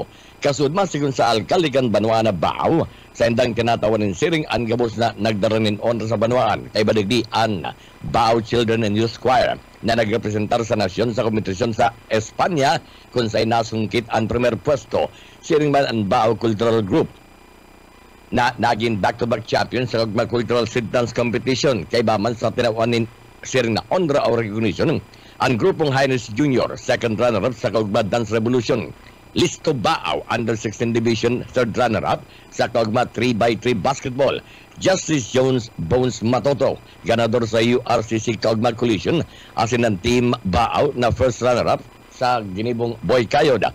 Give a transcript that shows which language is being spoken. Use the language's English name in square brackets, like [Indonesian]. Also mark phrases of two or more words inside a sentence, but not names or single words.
[Bikol] Kasudman sigun sa alkalde kan Banwaan na Baaw, sa indang tinatawan ng siring ang gabos na nagdaranin honor sa Banwaan, kay badigdi ang Baaw Children and Youth Choir na nagrepresentar sa nasyon sa kompetisyon sa Espanya kung sa'y nasungkit ang primer pwesto, siring man ang Baaw Cultural Group na naging [English] back-to-back champion [Bikol] sa Kagma Cultural Street Dance Competition kay baman sa tinawanin siring na [English] honor or recognition [Bikol] ang grupong Highness Junior, [English] second runner-up [Bikol] sa Kagma Dance Revolution. Listo Baaw, [English] under 16 division, third runner-up [Bikol] sa Kagma 3x3 basketball. Justice Jones Bones Matoto, ganador sa URCC Kagma Collision, asin ng Team Baaw na [English] first runner-up [Bikol] sa ginibong Boy Cayoda.